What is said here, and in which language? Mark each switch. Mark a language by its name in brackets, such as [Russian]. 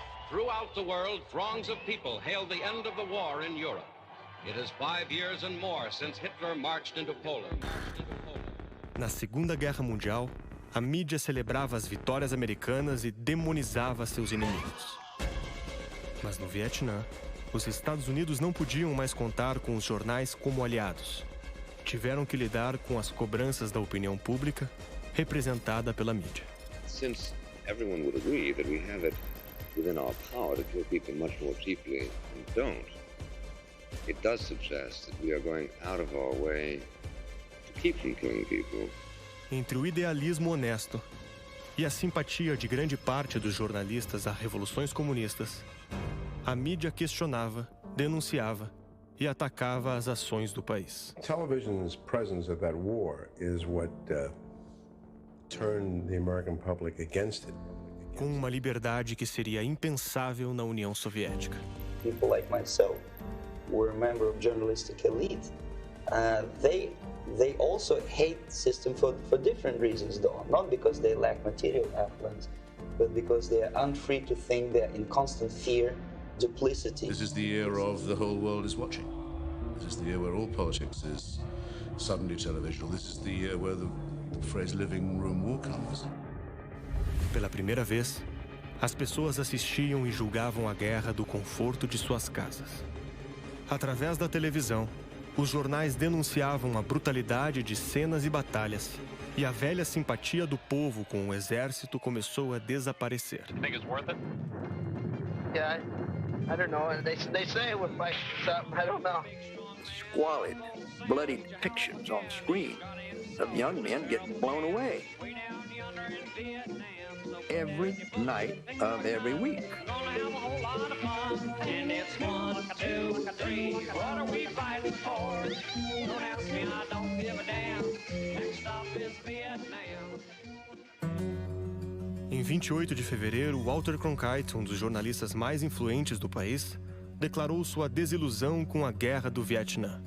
[English] Throughout the world, throngs of people hailed the end of the war in Europe. It is 5 years and more since Hitler marched into Poland. [Portuguese] Na Segunda Guerra Mundial, a mídia celebrava as vitórias americanas e demonizava seus inimigos. Mas no Vietnã, os Estados Unidos não podiam mais contar com os jornais como aliados. Tiveram que lidar com as cobranças da opinião pública, representada pela mídia. [English] Since everyone would agree that we have it within our power to kill people much more cheaply and don't, it does suggest that we are going out of our way to keep from killing people. [Portuguese] Entre o idealismo honesto e a simpatia de grande parte dos jornalistas a revoluções comunistas, a mídia questionava, denunciava e atacava as ações do país. [English] Television's presence of that war is what turned the American public against it. [Portuguese] Com uma liberdade que seria impensável na União Soviética. [English] People like myself were a member of journalistic elite. They also hate the system for different reasons, though. Not because they lack material affluence, but because they are unfree to think. They're in constant fear, duplicity. This is the era of the whole world is watching. This is the year where all politics is suddenly televisional. This is the year where the phrase living room war comes. [Portuguese] Pela primeira vez, as pessoas assistiam e julgavam a guerra do conforto de suas casas. Através da televisão, os jornais denunciavam a brutalidade de cenas e batalhas, e a velha simpatia do povo com o exército começou a desaparecer. [English] Think it's worth it? Yeah, I don't know. They say we're fighting something. I don't know. Squalid, bloody depictions on screen of young men getting blown away. Every night of every week. And it's 1, 2, 3. What are we fighting for? Don't ask me, I don't give a damn. Next stop is Vietnam. [Portuguese] Em 28 de fevereiro, Walter Cronkite, um dos jornalistas mais influentes do país, declarou sua desilusão com a guerra do Vietnã.